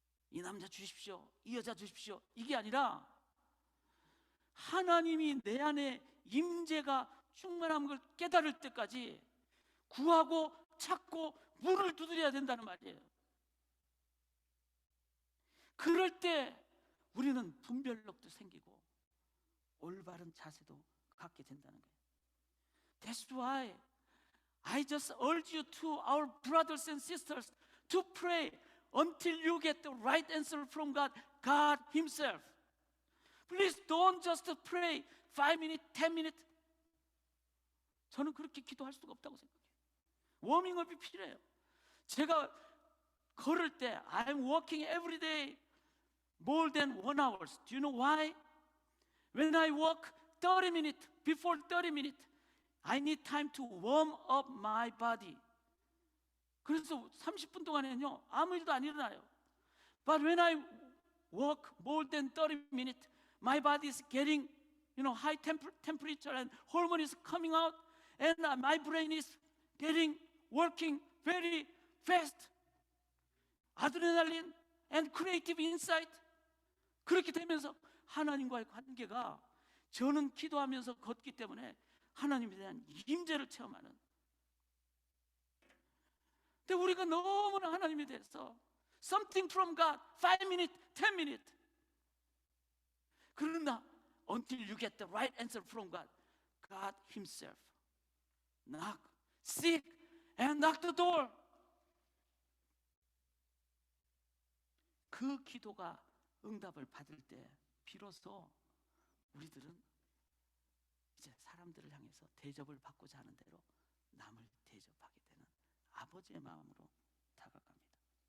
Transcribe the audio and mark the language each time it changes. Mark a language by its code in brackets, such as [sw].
[ko] 이 남자 주십시오, 이 여자 주십시오, 이게 아니라 하나님이 내 안에 임재가 충만한 걸 깨달을 때까지 구하고 찾고 문을 두드려야 된다는 말이에요. 그럴 때 우리는 분별력도 생기고 올바른 자세도 갖게 된다는 거예요. [en] That's why I just urge you to our brothers and sisters to pray until you get the right answer from God. God Himself. Please don't just pray 5 minutes, 10 minutes. [ko] 저는 그렇게 기도할 수가 없다고 생각해요. 워밍업이 필요해요. 제가 걸을 때 [en] I'm walking every day more than 1 hour. Do you know why? When I walk 30 minutes, before 30 minutes, I need time to warm up my body. [ko] 그래서 30분 동안에는요 아무 일도 안 일어나요. [en] But when I walk more than 30 minutes, my body is getting, high temperature and hormone is coming out, and my brain is getting working very fast. 아드레날린 and creative insight. [ko] 그렇게 되면서 하나님과의 관계가 저는 기도하면서 걷기 때문에 하나님에 대한 임재를 체험하는. 근데 우리가 너무나 하나님에 대해서 [en] something from God, 5 minutes, 10 minutes. [ko] 그러나 [en] until you get the right answer from God, God Himself knock, seek, and knock the door. [ko] 그 기도가 응답을 받을 때 비로소 우리들은 이제 사람들을 향해서 대접을 받고자 하는 대로 남을 대접하게 되는 아버지의 마음으로 다가갑니다.